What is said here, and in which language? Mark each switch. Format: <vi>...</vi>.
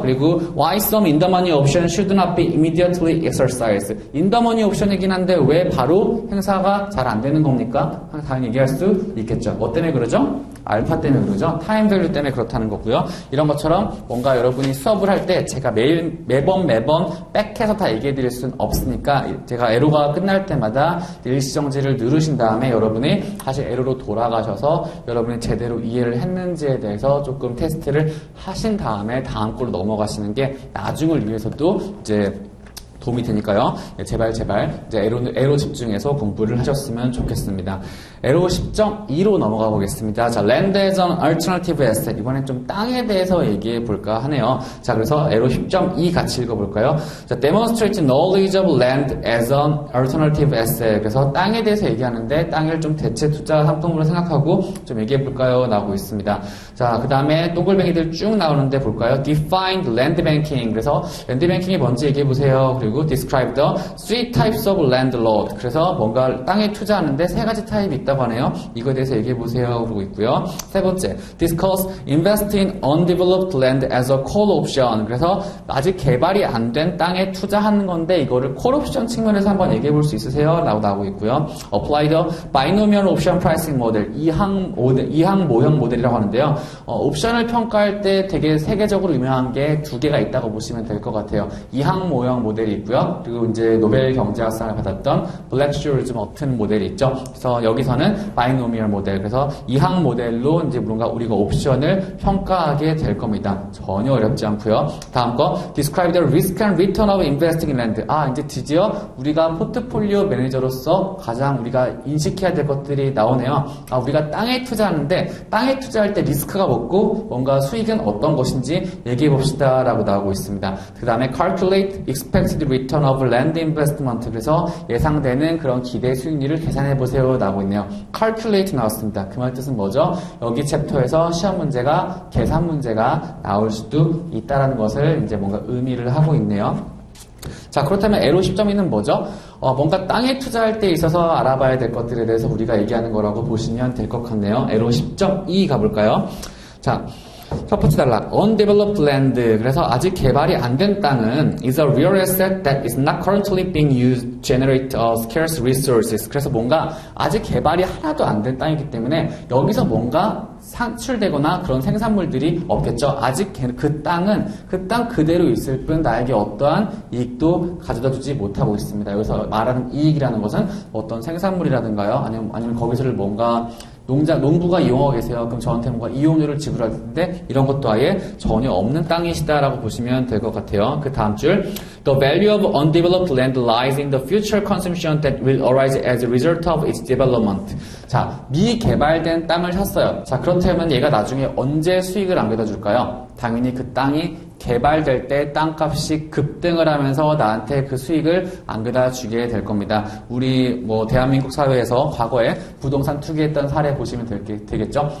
<en>그리고 why some in the money option should not be immediately exercised.</en> <ko>in the money 옵션이긴 한데 왜 바로 행사가 잘 안 되는 겁니까? 당연히 얘기할 수 있겠죠. 뭐 때문에 그러죠? 알파 때문에 그러죠. 타임 밸류 때문에 그렇다는 거고요. 이런 것처럼 뭔가 여러분이 수업을 할 때 제가 매번 백해서 다 얘기해 드릴 수는 없으니까 제가 에로가 끝날 때마다 일시정지를 누르신 다음에 여러분이 다시 에로로 돌아가셔서 여러분이 제대로 이해를 했는지에 대해서 조금 테스트를 하신 다음에 다음 걸로 넘어가시는 게 나중을 위해서도 이제 도움이 되니까요. 제발 이제 에로 집중해서 공부를 하셨으면 좋겠습니다. 에로 10.2로 넘어가 보겠습니다.</ko> <en>자, land as an alternative asset.</en> <ko>이번엔 좀 땅에 대해서 얘기해 볼까 하네요. 자, 그래서 에로 10.2 같이 읽어볼까요?</ko> <en>자, demonstrate knowledge of land as an alternative asset.</en> <ko>그래서 땅에 대해서 얘기하는데 땅을 좀 대체 투자 상품으로 생각하고 좀 얘기해 볼까요? 나오고 있습니다. 자, 그 다음에 동글뱅이들 쭉 나오는데 볼까요?</ko> <en>Defined land banking.</en> <ko>그래서 land banking이 뭔지 얘기해 보세요. 그리고</ko> <en>그리고 describe the three types of land lot.</en> <ko>그래서 뭔가 땅에 투자하는데 세 가지 타입이 있다고 하네요. 이거에 대해서 얘기해 보세요. 그러고 있고요. 세 번째,</ko> <en>discuss invest in undeveloped land as a call option.</en> <ko>그래서 아직 개발이 안 된 땅에 투자하는 건데 이거를 콜 옵션 측면에서 한번 얘기해 볼 수 있으세요? 라고 나오고 있고요.</ko> <en>apply the binomial option pricing model.</en> <ko>이항 모형 모델이라고 하는데요. 옵션을 평가할 때 되게 세계적으로 유명한 게 두 개가 있다고 보시면 될 것 같아요. 이항 모형 모델이 있고요. 그리고 이제 노벨 경제학상을 받았던 블랙슈얼즈 머튼 모델이 있죠. 그래서 여기서는 바이노미얼 모델. 그래서 이항 모델로 이제 뭔가 우리가 옵션을 평가하게 될 겁니다. 전혀 어렵지 않고요. 다음 거</ko> <en>describe the risk and return of investing in land.</en> <ko>이제 드디어 우리가 포트폴리오 매니저로서 가장 우리가 인식해야 될 것들이 나오네요. 우리가 땅에 투자하는데 땅에 투자할 때 리스크가 뭐고 뭔가 수익은 어떤 것인지 얘기해 봅시다 라고 나오고 있습니다. 그 다음에</ko> <en>calculate expected return of land investment.</en> <ko>그래서 예상되는 그런 기대 수익률을 계산해 보세요 나오고 있네요. calculate 나왔습니다. 그 말 뜻은 뭐죠? 여기 챕터에서 시험 문제가 계산 문제가 나올 수도 있다라는 것을 이제 뭔가 의미를 하고 있네요. 자, 그렇다면 에로 10.2는 뭐죠? 뭔가 땅에 투자할 때 있어서 알아봐야 될 것들에 대해서 우리가 얘기하는 거라고 보시면 될 것 같네요. 에로 10.2 가볼까요? 자, 첫 번째 단락, undeveloped land. 그래서 아직 개발이 안 된 땅은</ko> <en>is a real asset that is not currently being used to generate scarce resources.</en> <ko>그래서 뭔가 아직 개발이 하나도 안 된 땅이기 때문에 여기서 뭔가 산출되거나 그런 생산물들이 없겠죠. 아직 그 땅은 그 땅 그대로 있을 뿐 나에게 어떠한 이익도 가져다 주지 못하고 있습니다. 여기서 말하는 이익이라는 것은 어떤 생산물이라든가요. 아니면 거기서를 뭔가 농부가 이용하고 계세요. 그럼 저한테 뭔가 이용료를 지불할 텐데 이런 것도 아예 전혀 없는 땅이시다라고 보시면 될 것 같아요. 그 다음 줄</ko> <en>The value of undeveloped land lies in the future consumption that will arise as a result of its development.</en> <ko>자, 미개발된 땅을 샀어요. 자, 그렇다면 얘가 나중에 언제 수익을 안겨다 줄까요? 당연히 그 땅이 개발될 때 땅값이 급등을 하면서 나한테 그 수익을 안겨다 주게 될 겁니다. 우리 대한민국 사회에서 과거에 부동산 투기했던 사례 보시면 되겠죠.</ko>